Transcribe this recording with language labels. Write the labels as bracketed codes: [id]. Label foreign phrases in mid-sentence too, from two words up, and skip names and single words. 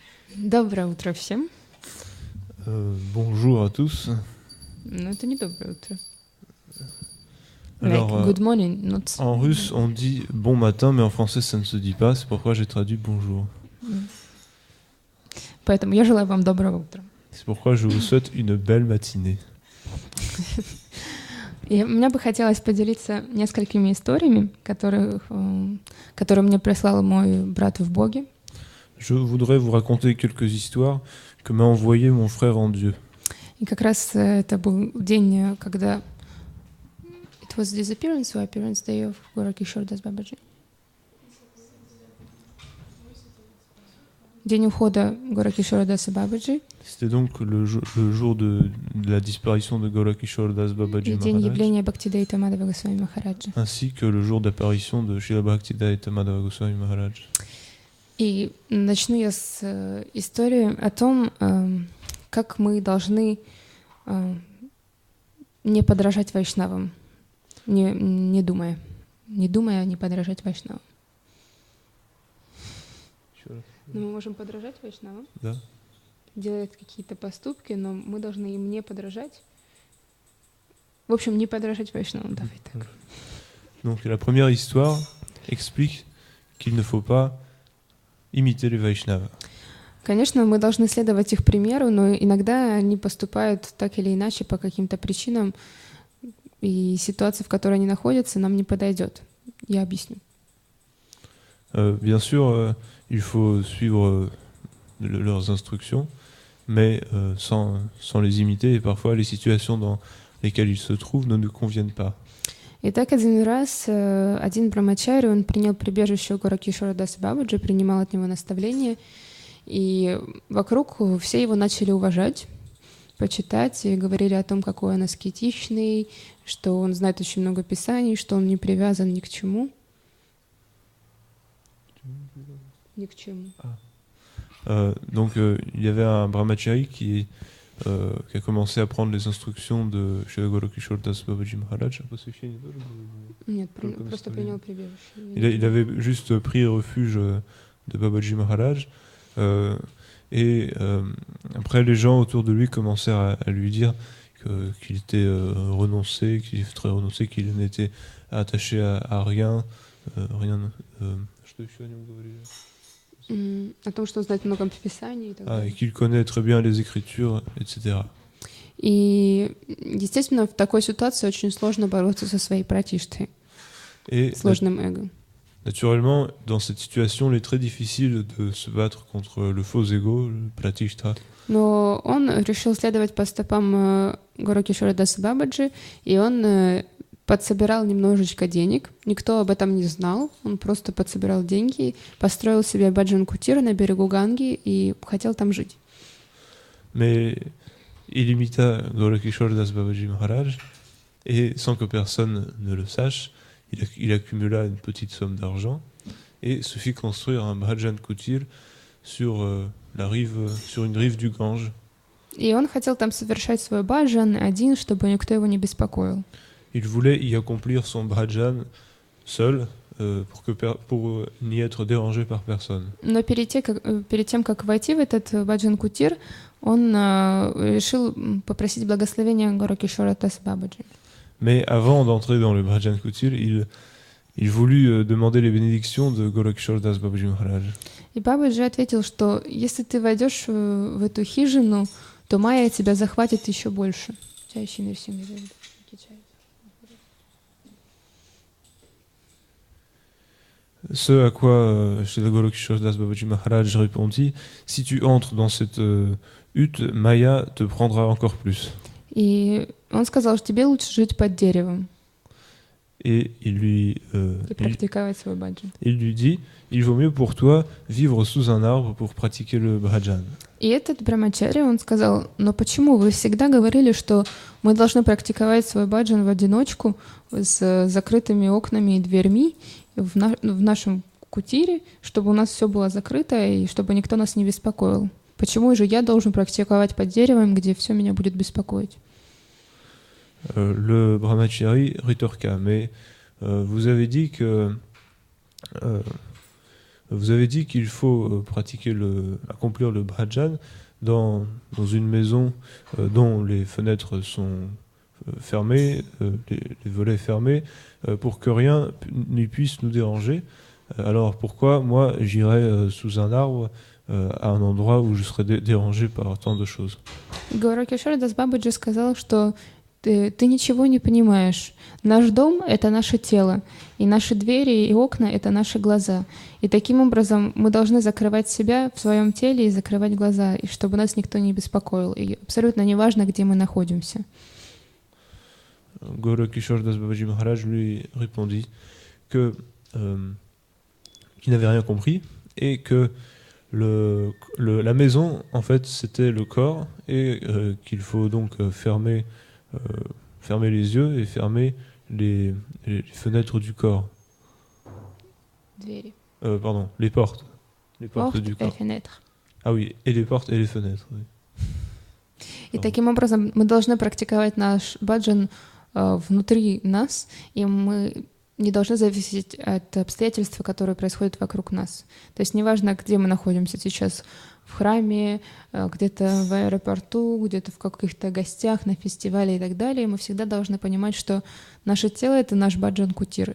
[ru] Доброе утро всем. [fr] Bonjour à tous. [ru] Но это не доброе утро. [fr] Alors, [en] Like, good morning, not... [fr] en russe, on dit bon matin, mais en français, ça ne se dit pas. C'est pourquoi j'ai traduit bonjour. [ru] Поэтому я желаю вам доброго утра. [fr] C'est pourquoi je vous souhaite une belle matinée. [ru] И мне бы хотелось поделиться несколькими историями, которые мне прислал мой брат в Боге. [fr] Je voudrais vous raconter quelques histoires que m'a envoyé mon frère en Dieu. [ru] И как раз это был день, когда... [en] It was disappearance or appearance day of Gorakishore Das Babaji? [ru] День ухода Горакишора Даса Бабаджи. [fr] C'était donc le jour de la disparition de Golakishore Das Babaji [ru] И день Maharaj, явления Бхактидайта Мадхава Госвами Махараджа. [fr] ainsi que le jour d'apparition de Srila Bhaktivedanta Madhava Goswami Maharaj. [ru] И начну я с истории о том, как мы должны не подражать вайшнавам, не думая, не подражать вайшнавам. Но мы можем подражать вайшнавам, Да. делать какие-то поступки, но мы должны им не подражать. В общем, не подражать вайшнавам, давай так. [fr] Donc la première histoire explique qu'il ne faut pas imiter les Vaishnavas. [ru] Конечно, мы должны следовать их примеру, но иногда они поступают так или иначе по каким-то причинам, и ситуация, в которой они находятся, нам не подойдет. Я объясню. [fr] Bien sûr, il faut suivre leurs instructions, mais sans les imiter, et parfois les situations dans lesquelles ils se trouvent ne nous conviennent pas. [ru] Итак, один раз один брамачари, он принял прибежище у Горакишора Даса Бабаджи, принимал от него наставления, и вокруг все его начали уважать, почитать, и говорили о том, какой он аскетичный, что он знает очень много писаний, что он не привязан ни к чему. Ни к чему. [fr] Donc il y avait un brahmachari qui a commencé à prendre les instructions de Srila Golakishore Das Babaji Maharaj. [ru] Нет, просто принял прибежище. [fr] Il avait juste pris refuge de Babaji Maharaj, et après les gens autour de lui commencèrent à lui dire qu'il était renoncé, qu'il n'était attaché à rien, [ru] О том, что он знает много писаний и так далее. [fr] Et qu'il connaît très bien les écritures, etc. [ru] И, естественно, в такой ситуации очень сложно бороться со своей пратиштой, сложным эго. [fr] Naturellement, dans cette situation, il est très difficile de se battre contre le faux ego, le pratishta. [ru] Но он решил следовать по стопам Горакишора Даса Бабаджи, и он подсобирал немножечко денег. Никто об этом не знал. Он просто подсобирал деньги, построил себе баджан-кутир на берегу Ганги и хотел там жить. [fr] Mais il imita Golakishore Das Babaji Maharaj, et sans que personne ne le sache, il accumula une petite somme d'argent et se fit construire un bhajan kutir sur une rive du Gange. [ru] И он хотел там совершать свой баджан один, чтобы никто его не беспокоил. [fr] Il voulait y accomplir son bhajan seul, pour n'y être dérangé par personne. [ru] Но перед тем, как войти в этот баджан-кутир, он решил попросить благословения Горакишора Даса Бабаджи. [fr] Mais avant d'entrer dans le bhajan kutir, il voulut demander les bénédictions de Golakishore Das Babaji Maharaj. [ru] И Бабаджи ответил, что если ты войдешь в эту хижину, то майя тебя захватит еще больше. [fr] Ce à quoi Srila Golakishore Das Babaji Maharaj répondit: si tu entres dans cette hutte, Maya te prendra encore plus. [ru] И он сказал, что тебе лучше жить под деревом. [fr] Et il lui dit: il vaut mieux pour toi vivre sous un arbre pour pratiquer le bhajan. [ru] И этот брамачари, он сказал: но почему вы всегда говорили, что мы должны практиковать свой баджан в одиночку с закрытыми окнами и дверьми в нашем кутире, чтобы у нас все было закрыто и чтобы никто нас не беспокоил? Почему же я должен практиковать под деревом, где все меня будет беспокоить? [fr] Le brahmachari rétorqua: mais vous avez dit que vous avez dit qu'il faut accomplir le bhajan dans une maison dont les fenêtres sont fermées, les volets fermés, pour que rien n'y puisse nous déranger. Alors pourquoi moi j'irais sous un arbre à un endroit où je serais dérangé par tant de choses? [ru] Горакишор Дас Бабаджи сказал, что ты ничего не понимаешь. Наш дом — это наше тело, и наши двери и окна — это наши глаза. И таким образом мы должны закрывать себя в своем теле и закрывать глаза, и чтобы нас никто не беспокоил. И абсолютно неважно, где мы находимся. [fr] Golokishore Das Babaji Maharaj lui répondit qu'il n'avait rien compris et que la maison, en fait, c'était le corps et qu'il faut donc fermer les yeux et fermer les fenêtres du corps. Pardon, les portes. Les portes du corps. Ah oui, et les portes et les fenêtres. Oui. [ru] И таким образом мы должны практиковать наш баджан внутри нас, и мы не должны зависеть от обстоятельств, которые происходят вокруг нас. То есть неважно, где мы находимся сейчас, в храме, где-то в аэропорту, где-то в каких-то гостях, на фестивале и так далее, мы всегда должны понимать, что наше тело — это наш баджан-кутир.